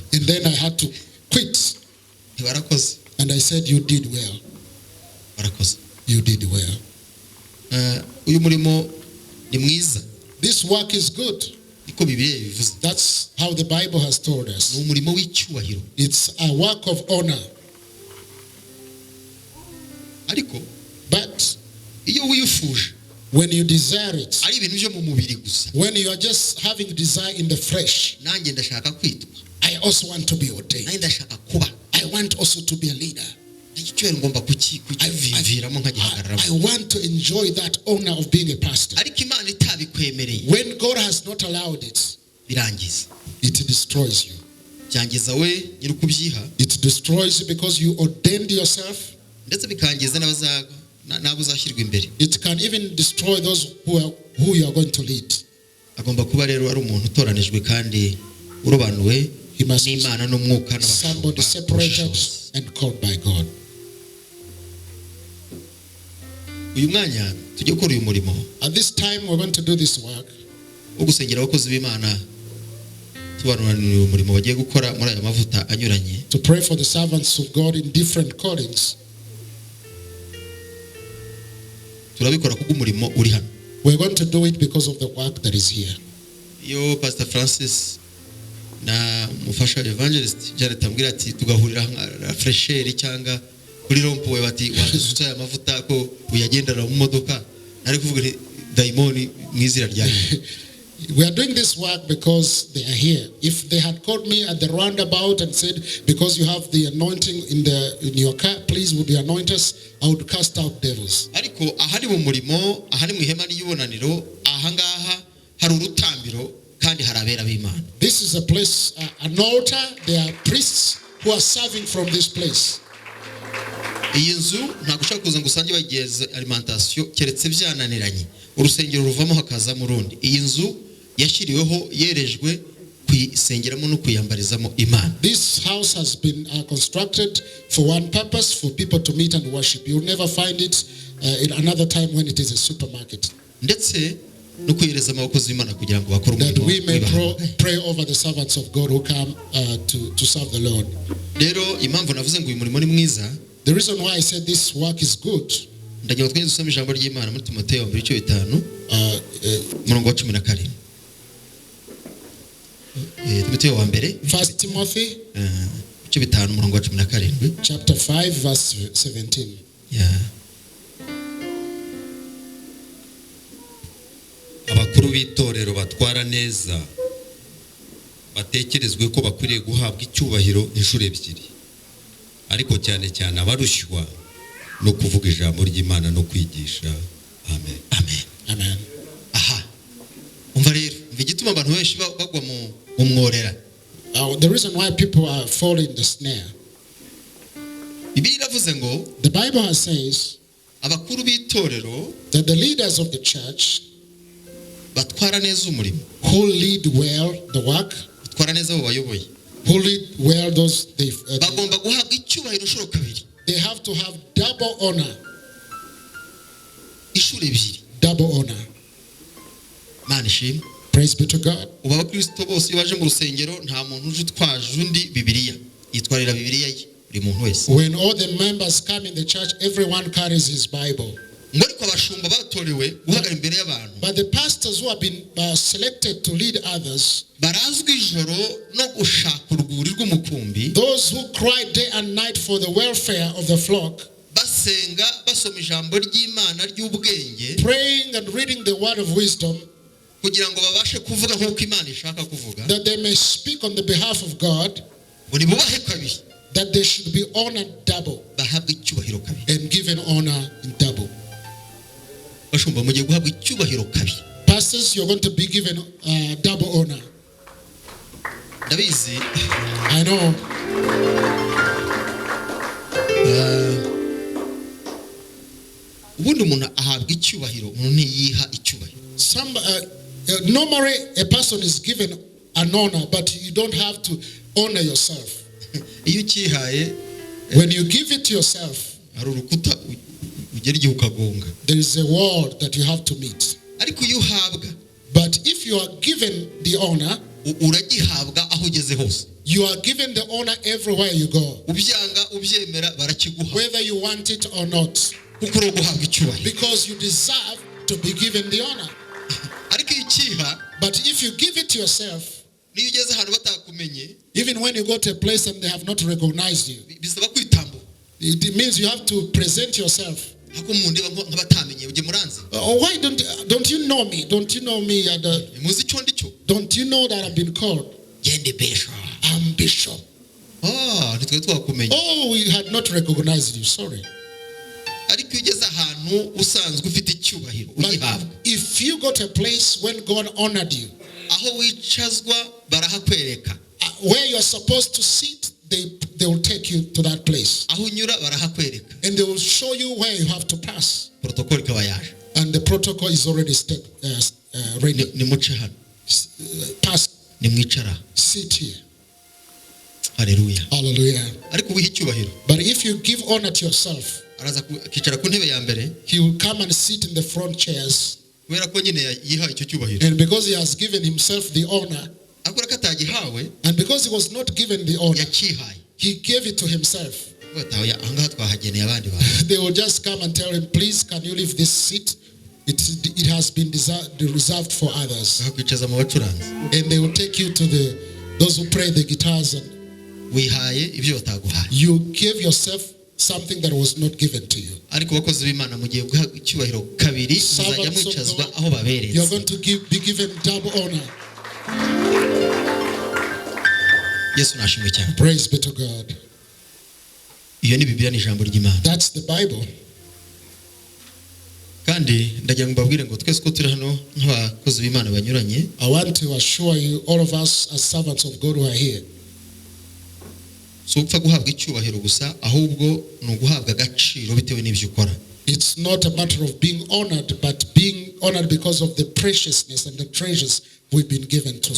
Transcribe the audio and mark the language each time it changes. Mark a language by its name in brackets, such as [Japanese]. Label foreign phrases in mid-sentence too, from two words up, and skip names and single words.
[English] And then I had to quit. [Kinyarwanda] Warakoze. [English] And I said, you did well. [Kinyarwanda] Warakoze. [English] You did well. [Kinyarwanda] Uyu murimo ni mwiza. [English] This work is good. [Kinyarwanda] Niko Bibiliya bivuze. [English] That's how the Bible has told us. [Kinyarwanda] Ni umurimo w'icyubahiro. [English] It's a work of honor. [Kinyarwanda] Ariko [English] But [Kinyarwanda] iyo wiyufuje, [English] when you desire it, [Kinyarwanda] ari ibintu byo mu mubiri gusa. [English] when you are just having desire in the flesh, [Kinyarwanda] Nanjye ndashaka kwitwa. [English] I also want to be ordained. [Kinyarwanda] Nanjye ndashaka kuba. [English] I want also to be a leader. [Kinyarwanda] Icyubahiro ngomba kukiviviramo nkagihagararamo. [English] I want to enjoy that honor of being a pastor. [Kinyarwanda] Ariko Imana itabikwemereye, [English] When God has not allowed it, [Kinyarwanda] birangiza. [English] it destroys you. [Kinyarwanda] Byangiza we nyirukubyiha, [English] It destroys you because you ordained yourself. [Kinyarwanda] ndetse bikangiza n'abo uzashyirwa imbere. [English] It can even destroy those who you are going to lead. [Kinyarwanda] Agomba kuba rero ari umuntu utoranijwe kandi urobanuwe [English] He must be [Kinyarwanda] n'Imana n'umwuka [English] somebody [Kinyarwanda] n'abashumba. [English] separated and called by God. [Kinyarwanda] Uyu mwanya tujye gukora uyu murimo [English] At this time, we're going to do this work [Kinyarwanda] wo gusengera abakozi b'Imana, tubanurira uyu murimo bagiye gukora muri aya mavuta anyuranye. [English] to pray for the servants of God in different callings. [Kinyarwanda] Turabikora kuko umurimo uri hano. [English] We're going to do it because of the work that is here. [Kinyarwanda] Iyo Pastor Francis na mufasha evangelist Janet ambwira ati tugahurira nka fresheri cyangwa kuri rompuwe bati wadusutse aya mavuta ko uyagendera mu modoka ari kuvuga daimoni mwizira ryanyu. [English] We are doing this work because they are here. If they had called me at the roundabout and said, because you have the anointing in your car, please would you anoint us, I would cast out devils. [Kinyarwanda] Ariko ahari mu murimo, ahari mu ihema y'ibonaniro, ahangaha hari urutambiro kandi harabera b'Imana. [English] This is a place, an altar. There are priests who are serving from this place. [Kinyarwanda] Iyi nzu ntabwo ushaka kuza ngo usange bageze alimentation keretse byananiranye. Urusengero ruvamo hakaza mu rundi. Iyi nzu yashiriweho yerejwe kuyisengeramo no kuyambarizamo Imana. [English] This house has been constructed for one purpose, for people to meet and worship. You'll never find it in another time when it is a supermarket. [Kinyarwanda] Ndetse no kuyereza abakozi b'Imana kugira ngo bakore [English] That [Kinyarwanda] umurimo. [English] we may pray over the servants of God who come to serve the Lord. [Kinyarwanda] Rero impamvu navuze ngo uyu murimo ni mwiza. [English] The reason why I said this work is good. [Kinyarwanda] Ndagira twese dusome ijambo ry'Imana muri Timoteyo 2:5 umurongo wa 17. Timoteyo wa mbere [English] 1 Timothy [Kinyarwanda] 5 umurongo wa 17. [English] Chapter 5 verse 17. Yeah. [Kinyarwanda] Abakuru b'itorero batwara neza batekerezwe ko bakwiriye guhabwa icyubahiro inshuro ebyiri, ariko cyane cyane abarushywa no kuvuga ijambo ry'Imana no kwigisha. Amen. Amen. Amen. Aha. Umva rero, igituma abantu benshi bagwa mu umworera. [English] The reason why people are falling in the snare. [Kinyarwanda] Bibiliya iravuze ngo [English] The Bible says [Kinyarwanda] abakuru b'itorero [English] that the leaders of the church [Kinyarwanda] batwara neza umurimo. [English] who lead well the work, [Kinyarwanda] Batwara neza abo bayoboye. [English] who lead well those [Kinyarwanda] Bagomba guhabwa icyubahiro inshuro kabiri. [English] they have to have double honor. [Kinyarwanda] Inshuro ebyiri. [English] Double honor. [Kinyarwanda] Mana ishimwe. [English] Praise be to God. [Kinyarwanda] Ubu abakristo bose baje mu rusengero nta muntu uje utwaje undi Bibiliya. Yitwarira Bibiliya ye buri muntu wese. [English] When all the members come in the church, everyone carries his Bible. [Kinyarwanda] Ngo ariko abashumba batorewe guhagarara imbere y'abantu. [English] But the pastors who have been selected to lead others, [Kinyarwanda] Barazwi ijoro no gushaka urwuri rw'umukumbi. [English] those who cry day and night for the welfare of the flock, [Kinyarwanda] Basenga basoma ijambo ry'Imana ry'ubwenge [English] praying and reading the word of wisdom, [Kinyarwanda] kugira ngo babashe kuvuga nk'uko Imana ishaka kuvuga. [English] that they may speak on the behalf of God, [Kinyarwanda] Ngo nibubahe kabiri. [English] that they should be honored double [Kinyarwanda] Bahabwe icyubahiro kabiri. [English] and given honor in double. [Kinyarwanda] Bashumba mugiye guhabwa icyubahiro kabiri. [English] Pastors, you're going to be given double honor. [Kinyarwanda] Ndabizi [English] I know [Kinyarwanda] ubundi umuntu ahabwa icyubahiro, umuntu ntiyiha icyubahiro. [English] normally a person is given an honor, but you don't have to honor yourself. [Kinyarwanda] Iyo ukihaye [English] When you give it to yourself, [Kinyarwanda] hari urukuta ugera igihe ukagonga. [English] there is a wall that you have to meet. [Kinyarwanda] Ariko iyo uhabwa [English] But if you are given the honor, [Kinyarwanda] uragihabwa aho ugeze hose. [English] you are given the honor everywhere you go, [Kinyarwanda] Ubyanga ubyemera barakiguha. [English] whether you want it or not, [Kinyarwanda] Kuko uri guhabwa icyubahiro. [English] because you deserve to be given the honor. [Kinyarwanda] Ariko iyo ukiha, [English] But if you give it to yourself, [Kinyarwanda] niyo ugeze ahantu batakumenye, [English] even when you go to a place and they have not recognized you, [Kinyarwanda] bisaba kwitambuka. [English] it means you have to present yourself. [Kinyarwanda] Hako mundeba nk'abatamenye uje muranzi. [English] Why don't you know me? Don't you know me? [Kinyarwanda] Muzi icyo ndico. [English] Don't you know that I've been called? [Kinyarwanda] Gende besha. [English] I'm bishop. [Kinyarwanda] Nitwe twakumenye. [English] Oh, we had not recognized you. Sorry. [Kinyarwanda] Ariko iyo ugeze ahantu usanzwe ufite icyubahiro [English] But [Kinyarwanda] ugihabwa. [English] if you got a place when God honored you, [Kinyarwanda] Aho wicazwa barahakwereka. [English] where you're supposed to sit, they will take you to that place. [Kinyarwanda] Aho unyura barahakwereka. [English] And they will show you where you have to pass. [Kinyarwanda] Protocol ikaba yaje. [English] And the protocol is already ready. [Kinyarwanda] Nimuce hano. [English] Pass, [Kinyarwanda] Nimwicara. [English] sit here. [Kinyarwanda] Haleluya. [English] Hallelujah. [Kinyarwanda] Ariko wiha icyubahiro. [English] But if you give honor to yourself, [Kinyarwanda] Araza akicara ku ntebe ya mbere. [English] he will come and sit in the front chairs. [Kinyarwanda] Kubera ko nyine yiha icyo cyubahiro. [English] And because he has given himself the honor, [Kinyarwanda] Akora ko atagihawe [English] and because he was not given the honor, [Kinyarwanda] yakihaye. [English] he gave it to himself. [Kinyarwanda] Bataho ahangaha twahageneye abandi bantu. [English] They will just come and tell him, please, can you leave this seat? It has been reserved for others. [Kinyarwanda] Bakwicaza mu bacuranzi. [English] And they will take you to those who play the guitars. And [Kinyarwanda] Wihaye ibyo bataguhaye. [English] you gave yourself something that was not given to you. [Kinyarwanda] ariko bakozi b'Imana mugiye guha icyubahiro kabiri muzajya [English] Servants of [Kinyarwanda] mwicazwa [English] God, [Kinyarwanda] aho [English] you are [Kinyarwanda] baberetse. [English] going to be given double honor. [Kinyarwanda] Yesu nashimwe cyane. [English] Praise be to God. [Kinyarwanda] Iyo ni Bibiliya, ni ijambo ry'Imana. [English] That's the Bible. [Kinyarwanda] Kandi ndagira ngo mbabwire ngo twese ko turi hano nk'abakozi b'Imana banyuranye, [English] I want to assure you, all of us as servants of God who are here, [Kinyarwanda] so upfa guhabwa icyubahiro gusa, ahubwo ni uguhabwa agaciro bitewe n'ibyo ukora. [English] it's not a matter of being honored, but being honored because of the preciousness and the treasures we've been given to.